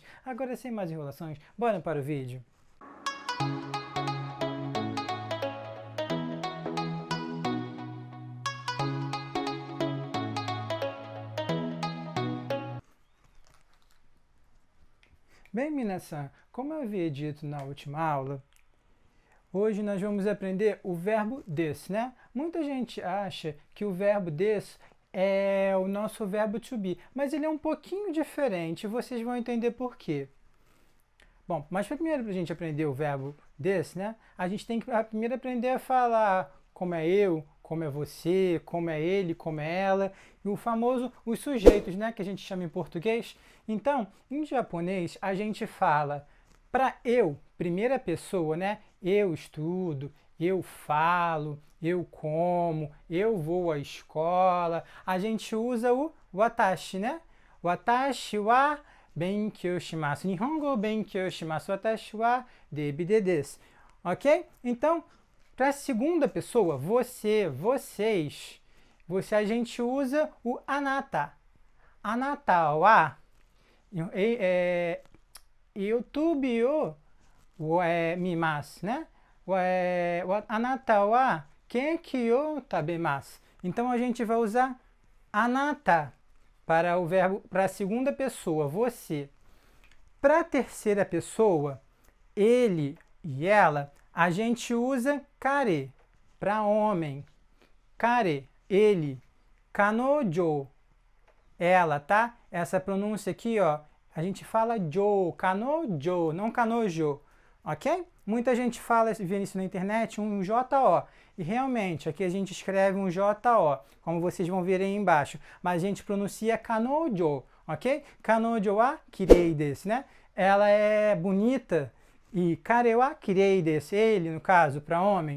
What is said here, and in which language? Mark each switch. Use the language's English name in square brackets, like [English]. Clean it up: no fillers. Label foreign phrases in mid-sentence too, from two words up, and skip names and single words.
[Portuguese] Agora, sem mais enrolações, bora para o vídeo. Bem, minasan, como eu havia dito na última aula, hoje nós vamos aprender o verbo des, né? Muita gente acha que o verbo des é o nosso verbo [English] to be, [Portuguese] mas ele é um pouquinho diferente, vocês vão entender por quê. Bom, mas primeiro para a gente aprender o verbo des, né? A gente tem que primeiro aprender a falar como é eu, como é você, como é ele, como é ela, e o famoso os sujeitos, né? Que a gente chama em português. Então, em japonês, a gente fala para eu, primeira pessoa, né? Eu estudo, eu falo, eu como, eu vou à escola. A gente usa o watashi, né? [Japanese] 私は勉強します. 日本語勉強します。私はDavidです. [Portuguese] Ok? Então, para a segunda pessoa, você, vocês, a gente usa o anata. [Japanese] あなたはYouTubeを見ます, [Portuguese] né? [Japanese] あなたはケーキを食べます. [Portuguese] Então a gente vai usar anata para o verbo para a segunda pessoa, você. Para a terceira pessoa, ele e ela, a gente usa kare para homem. Kare, ele. Kanojo, ela, tá? Essa pronúncia aqui, ó, a gente fala jo, kanojo, não kanojo, ok? Muita gente fala, vê isso na internet, um J-O. E realmente, aqui a gente escreve um J-O, como vocês vão ver aí embaixo. Mas a gente pronuncia kanojo, ok? [Japanese] 彼女はきれいです, [Portuguese] né? Ela é bonita. E [Japanese] 彼はきれいです, [Portuguese] ele, no caso, para homem.